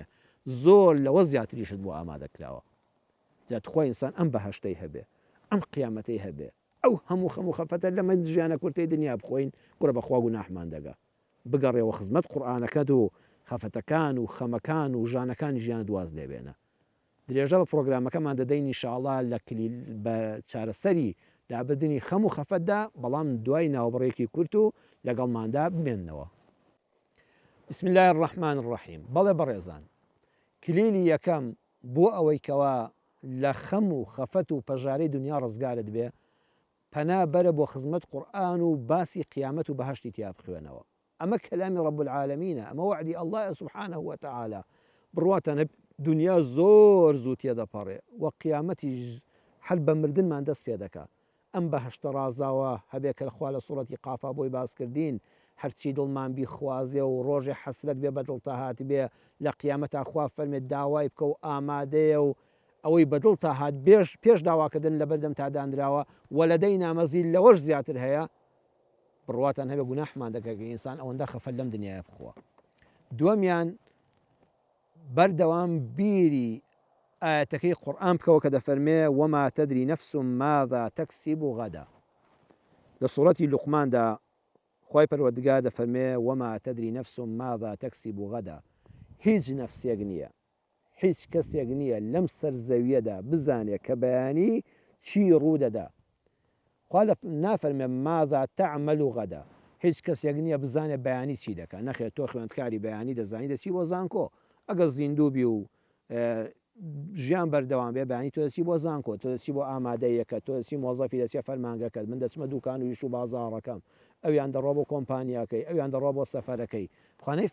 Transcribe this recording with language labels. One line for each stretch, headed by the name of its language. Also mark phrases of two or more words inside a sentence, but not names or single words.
Central Kurdish: زۆر لەوە زیاتریشت بۆ ئامادەکراوە جات خۆی ئینسان ئەم بەهەشتەی هەبێ ئەم قیامەتەی هەبێ ئەو هەموو خەفەتە لەمە ژیانە کورتەی دنیا بخۆین گوڕە بەخوا گوناحمان دەگا بگەڕێەوە خزمەت قورئانەکەت و خەفەتەکان و خەمەکان و ژانەکانی ژیان دواز لێبێنە درێژە بە پرۆگرامەکەمان دەدەین ئینشاءڵڵا لە بە چارەسەری دابردنی خەم و خەفەتدا بەڵام دوای ناوبڕێکی کورت و لەگەڵماندا بمێننەوە
Arabic: بسم الله الرحمن الرحیم
Central Kurdish: بەڵێ بەڕێزان کلیلی یەکەم بۆ ئەوەی کەوا لە خەم و خەفەت و پەژارەی دنیا ڕزگارت بێ پەنا بەرە بۆ خزمەت قورئان و باسی قیامەت و بەهەشتی تیا بخوێنەوە ئەمە کەلامی
Arabic: رب العالمینە
Central Kurdish: ئەمە وعدی
Arabic: الله سبحانه وتعالى
Central Kurdish: بڕواتەنە دنیا زۆر زوو تێدەپەڕێ وە قیامەتیش هەر بە مردنمان دەست پێ دەکات ئەم بەهەشتە ڕازاوە هەبێ کە خوا لە سوڕەتی قافا بۆی باسکردین هەرچی دڵمان بیخوازێ و ڕۆژێ حەسرەت بێ بەدڵ تا هات بێ لە قیامەتا خوا فەرمێت داوای بکە و ئامادەیە و ئەوەی بەدڵ تا هات پێش داواکردن لە بەردەم تا دانراوە
Arabic: وەلەدەینا مەزید
Central Kurdish: لەوەش زیاتر هەیە بڕواتان هەبێ گوناحمان دەکە کە ئینسان ئەوەندە خەفەت لەم دنیاە بخۆوە دووەمیان بەردەوام بیری ئاەتەکەی قورئان بکەوە کە دەفەرمێ
Arabic: وما تدري نفس ماذا تكسب غدا
Central Kurdish: لە سوڕەتی لوقماندا خۆی پەروەردگار دەفەرمێ
Arabic: وما تدري نفس ماذا تكسب غدا
Central Kurdish: هیچ نەفسێک نییە هیچ کەسێک نییە لەم سەرزەویەدا بزانێ کە بەیانی چی ڕوودەدا خوا نافەرمێ
Arabic: ماذا تعمل غدا
Central Kurdish: هیچ کەسێک نییە بزانێ بەیانی چی دەکات نەخێت تۆ خوێندکاری بەیانی دەزانی دەچی بۆ زانکۆ ئەگەر زیندوو بی و ژیان بەردەوام بێ بەیانی تۆ دەچی بۆ زانکۆ تۆ دەچی بۆ ئامادەیەکە تۆ دەچی مۆزەفی دەچێت فەرمانگەکەت من دەچمە دوکان و ویش و بازاڕەکەم ئەویان دەڕۆ بۆ کۆمپانیاکەی ئەویان دەڕۆ بۆ سەفەرەکەی خوانەی